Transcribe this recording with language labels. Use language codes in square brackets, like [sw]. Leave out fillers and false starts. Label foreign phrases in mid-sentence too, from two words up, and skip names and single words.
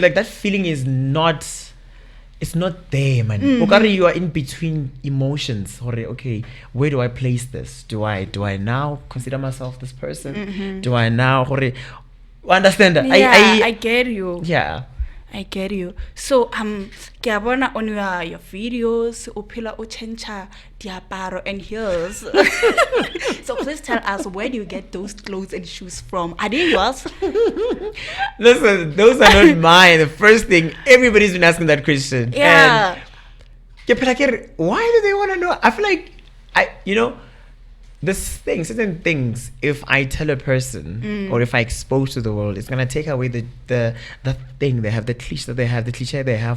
[en] Like, that feeling is not, it's not there, man. You are in between emotions. Okay, where do I place this? Do I now consider myself this person? Do I now understand that? Yeah, I get you. Yeah. I get you. So [st] ke a bona [en] on your videos [st] o phela o chencha diaparo [en] and heels. So please tell us, where do you get those clothes and shoes from? Are they yours? Listen, those are not mine. The first thing, everybody's been asking that question. Yeah. And why do they want to know? I feel like certain things, if I tell a person or if I expose to the world, it's gonna take away the thing they have, the cliche they have.